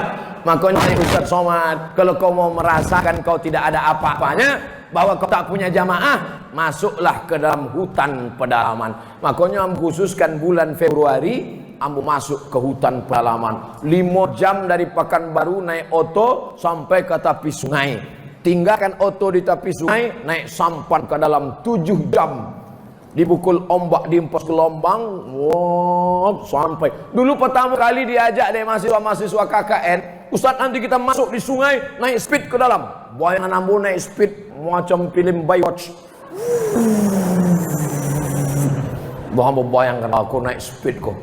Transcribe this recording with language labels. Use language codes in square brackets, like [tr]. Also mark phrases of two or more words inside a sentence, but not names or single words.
[id] Makanya Ustaz Somad, kalau kau mau merasakan kau tidak ada apa-apanya, bahwa kau tak punya jamaah, masuklah ke dalam hutan pedalaman. Makanya ambu khususkan bulan Februari, ambu masuk ke hutan pedalaman. 5 jam dari Pekanbaru naik oto sampai ke tepi sungai. Tinggalkan oto di tepi sungai, naik sampan ke dalam 7 jam. Dibukul ombak, diempos gelombang, wow, sampai. Dulu pertama kali diajak deh mahasiswa KKN, Ustaz nanti kita masuk di sungai, naik speed ke dalam. Bayangan ambo naik speed macam film Baywatch. Ambo bayangkan aku naik speed kok.